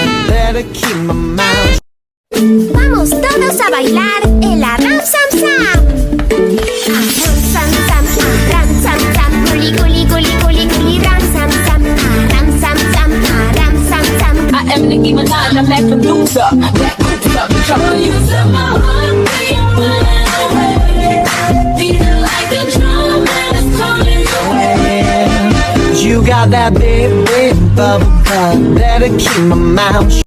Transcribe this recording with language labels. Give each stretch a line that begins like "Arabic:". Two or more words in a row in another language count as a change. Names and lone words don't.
English: Better keep my mouth shut.
Spanish: Vamos todos a bailar el Aram Sam Sam. Aram Sam Sam, Aram Sam Sam. Guli guli guli guli guli Ram Sam Sam. Aram Sam Sam, Aram Sam Sam.
English: I am Nicki Minaj, I'm that producer. That producer, the trouble user. My heart beat away. Beating like a drum and it's calling away. You got that big, big bubble butt. Better keep my mouth shut.